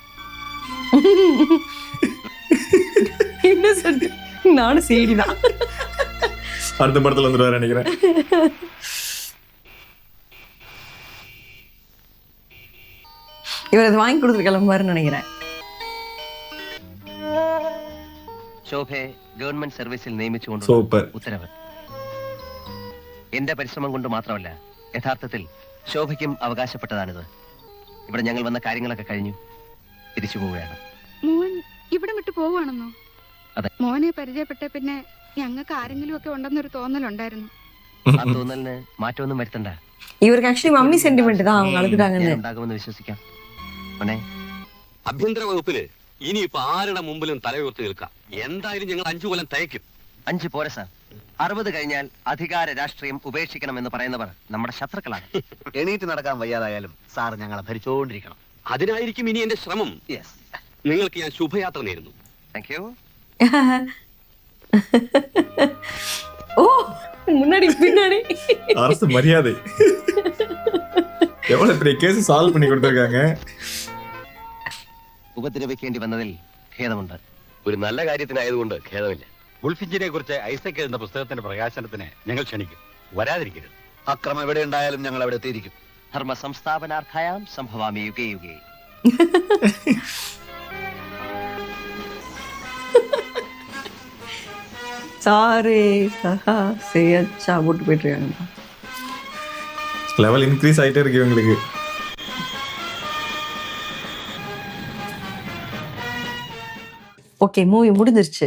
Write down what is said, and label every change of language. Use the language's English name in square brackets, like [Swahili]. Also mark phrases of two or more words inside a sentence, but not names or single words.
[Tamil] என்ன சொல்லு, நானும் சரிதான். அடுத்த படத்துல வந்துருவாரு நினைக்கிறேன். இவர் அதை வாங்கி கொடுத்துட்டு கிளம்புவாருன்னு நினைக்கிறேன். [Malayalam] ശോഭയെ ഗവൺമെന്റ് സർവീസിൽ നിയമിച്ചുകൊണ്ട് സൂപ്പർ. ഉത്തരവ്. എന്റെ പരിശ്രമം കൊണ്ട് മാത്രമല്ല, യഥാർത്ഥത്തിൽ ശോഭയ്ക്കും അവകാശപ്പെട്ടതാണിത്. ഇവിടെ ഞങ്ങൾ വന്ന കാര്യങ്ങളൊക്കെ കഴിഞ്ഞു, തിരിച്ചു പോവുകയാണ്. മോൻ ഇവിടെ വിട്ട് പോവാണെന്നോ? അതെ. മോനെ പരിചയപ്പെട്ട പിന്നെ ഞങ്ങൾക്ക് ആരെങ്കിലും ഒക്കെ ഉണ്ടെന്നൊരു തോന്നലുണ്ടായിരുന്നു. ആ തോന്നലിന് മാറ്റമൊന്നും വരുത്തണ്ട. [Tamil] இவருக்கு [English] actually mummy sentiment [Tamil] தான், அவங்க அழுதுட்டாங்கன்னு. [Malayalam] ഉണ്ടാകുമെന്ന് വിശ്വസിക്കാം. മോനെ, ആഭ്യന്തര വകുപ്പില് ഇനിയിപ്പോ ആരുടെ മുമ്പിലും തലയുയർത്തി നിൽക്കാം. എന്തായാലും ഞങ്ങൾ 5 കൊല്ലം തയ്ക്കും. 5 പോരാ സാർ. 60 കഴിഞ്ഞാൽ അധികാര രാഷ്ട്രീയം ഉപേക്ഷിക്കണമെന്ന് പറയുന്നവർ നമ്മുടെ ശത്രുക്കളാണ്. എണീറ്റ് നടക്കാൻ വയ്യാതായാലും സാർ ഞങ്ങളെ ഭരിച്ചോണ്ടിരിക്കണം. അതിനായിരിക്കും ഇനി എന്റെ ശ്രമം. യെസ്, നിങ്ങൾക്ക് ഞാൻ ശുഭയാത്ര നേരുന്നു. [English] thank you. [Tamil] ஓ முன்னாடி பின்னாடி அரசு மரியாதை. எவ்வளவு பெரிய [English] case solve [Tamil] பண்ணி கொடுத்திருக்காங்க. [Malayalam] ഉപദ്രവിക്കേണ്ടി വന്നതിൽ ഖേദമുണ്ട്. ഒരു നല്ല കാര്യത്തിനായതുകൊണ്ട് ഖേദമില്ല. ഗുൾഫിഞ്ചിനെ കുറിച്ച് ഐസക് എഴുതുന്ന പുസ്തകത്തിന്റെ പ്രകാശനത്തിന് ഞങ്ങൾ ക്ഷണിക്കും. വരാതിരിക്കരുത്. അക്രമം എവിടെ ഉണ്ടായാലും ഞങ്ങൾ അവിടെ എത്തിയിരിക്കും. [Sanskrit] धर्म संस्थापनार्थायां संभवामि युगे युगे. [Tamil] சாரு சஹா சேச்சா போட்டு போயிட்டு இருக்காங்க. [English] level increase [Tamil] ஆயிட்டே இருக்கு இவங்களுக்கு. ஓகே, மூவி முடிஞ்சிருச்சு.